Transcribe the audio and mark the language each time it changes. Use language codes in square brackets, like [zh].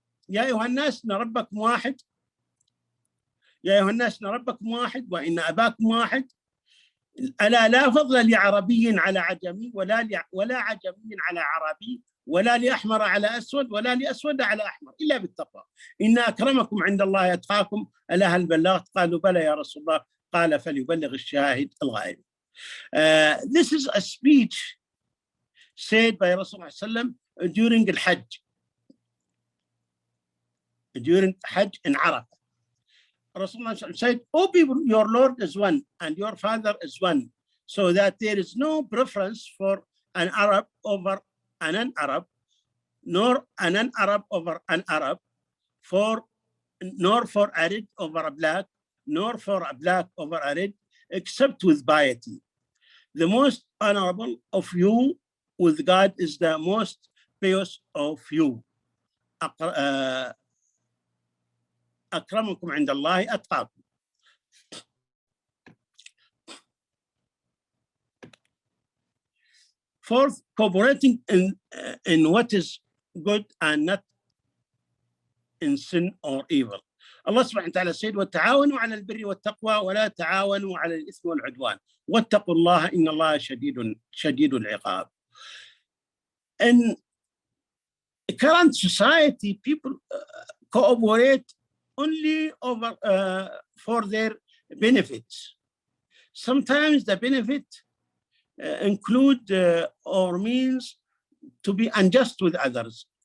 [ar] يا أيها الناس إن ربكم واحد يا أيها الناس إن ربكم واحد وإن أباكم واحد ألا لا فضل لعربي على عجمي ولا عجمي على عربي ولا لأحمر على أسود ولا لأسود على أحمر إلا بالتقوى إن أكرمكم عند الله أتقاكم ألا هل بلغت قالوا بلى يا رسول الله قال فليبلغ الشاهد الغائب. [en] This is a speech said by Rasulullah sallam during al-Hajj, during Hajj in Arafah. Rasulullah said, "O people, your Lord is one and your Father is one, so that there is no preference for an Arab over an non-Arab, nor a non-Arab over an Arab, nor for a red over a black, nor for a black over a red, except with piety. The most honorable of you with God is the most pious of you. [ar] أكرمكم عند الله أتقاكم." [en] Fourth, cooperating in what is good and not in sin or evil. [ar] Allah subhanahu wa ta'ala said, وَتَعَاوَنُوا عَلَى الْبِرِّ وَالتَّقْوَى وَلَا تَعَاوَنُوا عَلى الْإِثْمِ وَالْعُدْوَانِ وَاتَّقُوا اللَّهَ إِنَّ اللَّهَ شَدِيدُ الْعِقَابِ. [en] In current society, people cooperate only over for their benefits. Sometimes the benefit include or means to be unjust with others.